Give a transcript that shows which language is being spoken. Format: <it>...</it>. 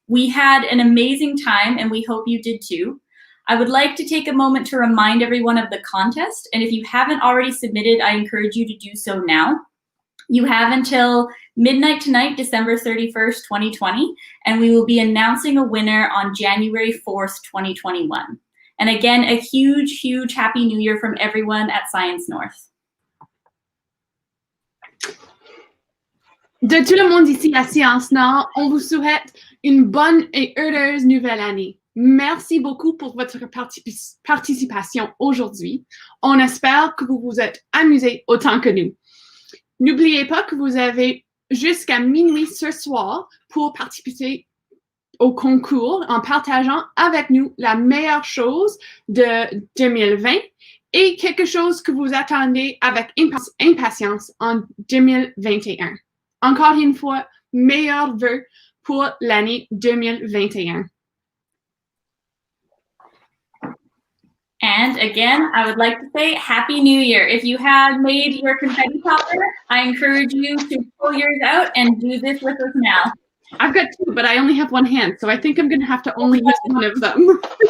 <en>We had an amazing time, and we hope you did too. I would like to take a moment to remind everyone of the contest, and if you haven't already submitted, I encourage you to do so now. You have until midnight tonight, December 31st, 2020, and we will be announcing a winner on January 4th, 2021. And again, a huge, huge Happy New Year from everyone at Science North.</en> <fr>De tout le monde ici à Science Nord, on vous souhaite une bonne et heureuse nouvelle année. Merci beaucoup pour votre participation aujourd'hui. On espère que vous vous êtes amusés autant que nous. N'oubliez pas que vous avez jusqu'à minuit ce soir pour participer au concours en partageant avec nous la meilleure chose de 2020 et quelque chose que vous attendez avec impatience en 2021. Encore une fois, meilleurs vœux pour l'année 2021.</fr> <en>And again, I would like to say Happy New Year. If you have made your confetti popper, I encourage you to pull yours out and do this with us now. I've got two, but I only have one hand, so I think I'm going to have to only use one of them.</en>